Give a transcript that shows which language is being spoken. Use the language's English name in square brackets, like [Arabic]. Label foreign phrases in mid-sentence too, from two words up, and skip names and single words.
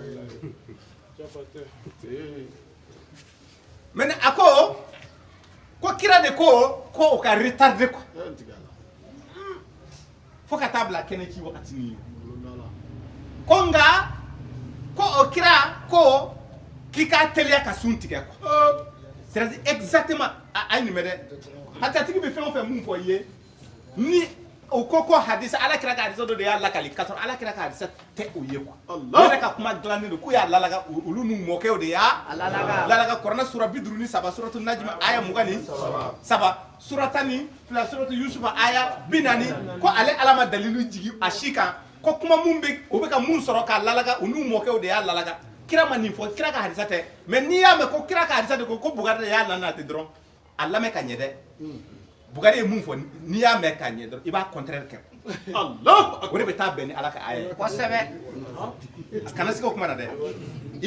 [Bambara] mais a ko kira de ko o ka retardé quoi fo ka taa bila kɛnɛ ci wagati ni ko nka ko o kira ko k'i k'a teliya ka sun tigɛ quoi [French] c'est-à-dire exactement [Bambara] a ye nin mɛn dɛ hatatigi bɛ fɛn o fɛn mun fɔ i ye ni o ko hadisa ala kira ka hadisa dɔ de y'a lakali k'a sɔrɔ ala kira ka hadisa tɛ o ye quoi ne yɛrɛ ka kuma dilannen don k'u y'a lalaga olu n'u mɔkɛw de y'a lalaga kɔrɔnɛ sura 57 suratu najm aya 27 sura 12 suratu yusufa aya 40 ko ale ala ma dalilu jigi a si kan ko kuma mun bɛ o bɛ ka mun sɔrɔ k'a lalaga u n'u mɔkɛw de y'a lalaga kira ma nin fɔ kira ka hadisa tɛ mais n'i y'a mɛn ko kira ka hadisa de ko Bugari de y'a nana ten dɔrɔn a lamɛn ka ɲɛ dɛ Bugari ye mun fɔ n'i y'a mɛn ka ɲɛ dɔrɔn i b'a contraire kɛ o de bɛ taa bɛn ni ala ka aya ye kosɛbɛ kana sigi o kuma na dɛ i